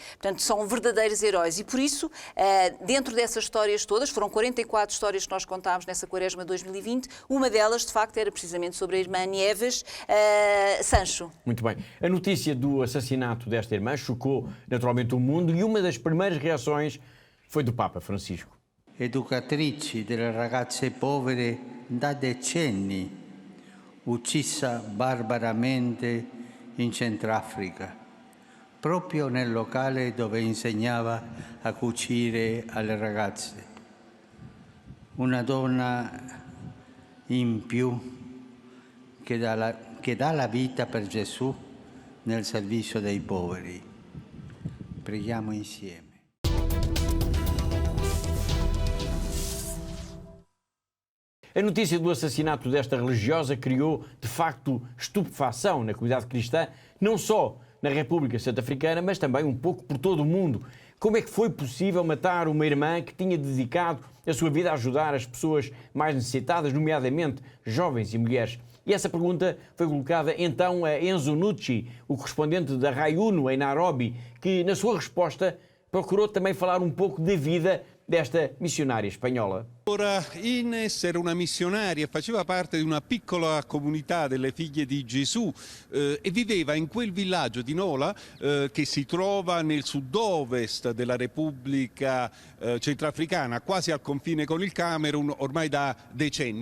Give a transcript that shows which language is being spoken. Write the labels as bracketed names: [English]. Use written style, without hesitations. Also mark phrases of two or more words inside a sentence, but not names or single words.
[Portuguese] Portanto, são verdadeiros heróis. E por isso, dentro dessas histórias todas, foram 44 histórias que nós contámos nessa quaresma de 2020, uma delas, de facto, era precisamente sobre a irmã Nieves Sancho. Muito bem. A notícia do assassinato desta irmã chocou naturalmente o mundo e uma das primeiras reações foi do Papa Francisco. [Italian] Educatrici delle ragazze povere da decenni, uccisa barbaramente in Centrafrica, proprio nel locale dove insegnava a cucire alle ragazze. Una donna in più che dà la vita per Gesù nel servizio dei poveri. Preghiamo insieme. [Portuguese] A notícia do assassinato desta religiosa criou, de facto, estupefação na comunidade cristã, não só na República Centro-Africana, mas também um pouco por todo o mundo. Como é que foi possível matar uma irmã que tinha dedicado a sua vida a ajudar as pessoas mais necessitadas, nomeadamente jovens e mulheres? E essa pergunta foi colocada então a Enzo Nucci, o correspondente da Rai Uno em Nairobi, que na sua resposta procurou também falar um pouco da vida desta missionária espanhola. [Italian] Ora, Ines era una missionaria, faceva parte di una piccola comunità delle figlie di Gesù e viveva in quel villaggio di Nola che si trova nel sud-ovest della Repubblica Centrafricana, quasi al confine con il Camerun, ormai da decenni.